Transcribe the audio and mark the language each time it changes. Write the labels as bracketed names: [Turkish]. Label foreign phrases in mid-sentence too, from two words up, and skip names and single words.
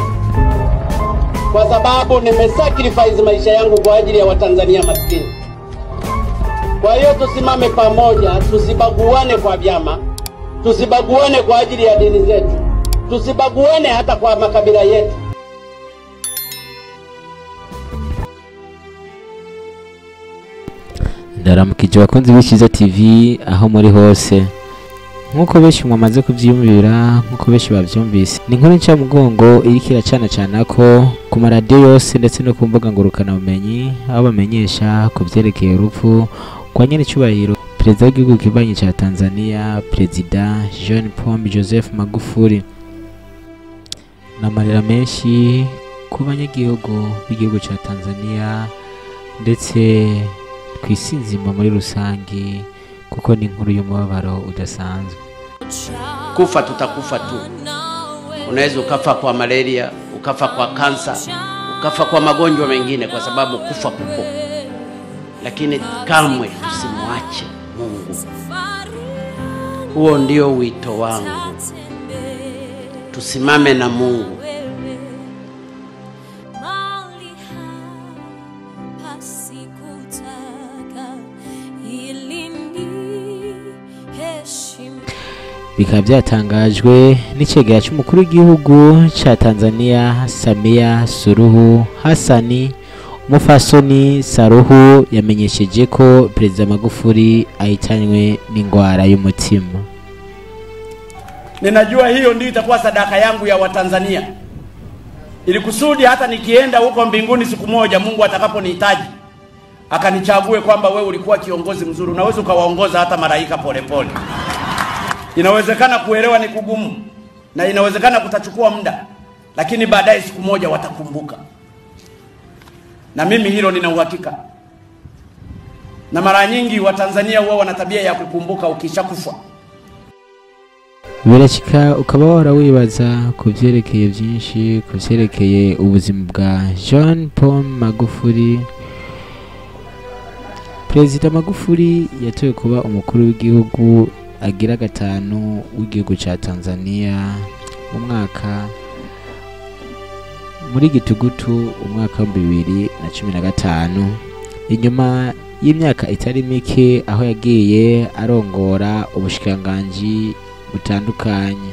[Swahili] Kwa sababu nimesacrifice maisha yangu kwa ajili ya Watanzania maskini. Kwa hiyo tusimame pamoja, tusibaguane kwa vyama, tusibaguane kwa ajili ya dini zetu, tusibaguane hata kwa makabila yetu. [Rundi] Ndaramukije bakunzi b'Ishiza TV aho muri hose. Nkuko benshi mwamaze kuvyiyumvira, nkuko benshi bavyumvise, ni inkuru nca mugongo iriko iracana ko ku maradiyo yose ndetse no ku mbuga ngurukana bumenyi, aho bamenyesha ku vyerekeye urupfu kwa nyene cyubahiro perezida w'igihugu kibanyi ca Tanzania, Perezida John Pombe Joseph Magufuli. N'amarira menshi ku banyagihugu b'igihugu ca Tanzania ndetse kw'isi nzima muri rusangi, kuko ni inkuru y'umubabaro udasanzwe. [Swahili] Kufa tutakufa tu. Unaweza ukafa kwa malaria, ukafa kwa kansa, ukafa kwa magonjwa mengine, kwa sababu kufa kupo. Lakini kamwe tusimwache Mungu. Huo ndio wito wangu. Tusimame na Mungu. [Rundi] Bikaba byatangajwe n'icegera cy'umukuru w'igihugu ca Tanzania Samia Suluhu Hassani. Umufasoni Saruhu yamenyesheje ko Perezida Magufuli ahitanywe n'ingwara y'umutima. [Swahili] Ninajua hiyo ndio itakuwa sadaka yangu ya Watanzania, ili kusudi hata nikienda huko mbinguni siku moja, Mungu atakaponihitaji akanichague kwamba wewe ulikuwa kiongozi mzuri. Unaweza ukawaongoza hata malaika polepole. Inawezekana kuelewa ni kugumu, na inawezekana kutachukua muda, lakini baadaye siku moja watakumbuka. Na mimi hilo nina uhakika. Na mara nyingi Watanzania huwa wana tabia ya kukumbuka ukishakufa. [Rundi] Birashika ukaba warawibaza ku vyerekeye byinshi, ku vyerekeye ubuzima bwa John Pombe Magufuli. Perezida Magufuli yatowe kuba umukuru w'igihugu agira gatanu w'igihugu ca Tanzania mu mwaka muri gitugutu umwaka wa 2015, inyuma y'imyaka itari mike aho yagiye arongora ubushikiranganji butandukanye.